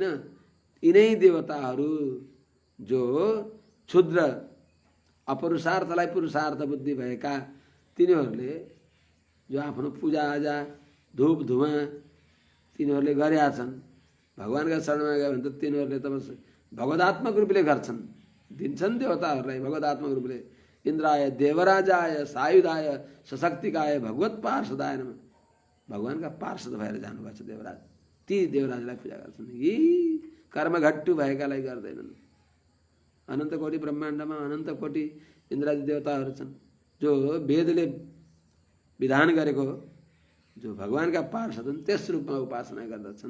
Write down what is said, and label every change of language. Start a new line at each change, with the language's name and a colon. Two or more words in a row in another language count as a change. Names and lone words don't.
Nepali: यिनै देवताहरू जो क्षुद्र अपरुषार्थलाई पुरुषार्थ बुद्धि भएका, तिनीहरूले जो आफ्नो पूजाआजा धूप धुवा तिनीहरूले गरेका छन्, भगवानका शरणमा गयो भने त तिनीहरूले त बस भगवदात्मक रूपले गर्छन्, दिन्छन् देवताहरूलाई भगवदात्मक रूपले।
Sanskrit: इंद्राय देवराजाय सायुधाय सशक्तिकाय भगवत पार्षदाय नमः।
Nepali: भगवानका पार्षद भएर जानुभएको छ देवराज। ती देवराजलाई पूजा गर्छन्। यी कर्मघट्टु भएकालाई गर्दैनन्। अनन्त कोटि ब्रह्माण्डमा अनन्त कोटि इन्द्रादि देवताहरू छन् जो वेदले विधान गरेको जो भगवानका पार्षद हुन् त्यस रूपमा उपासना गर्दछन्।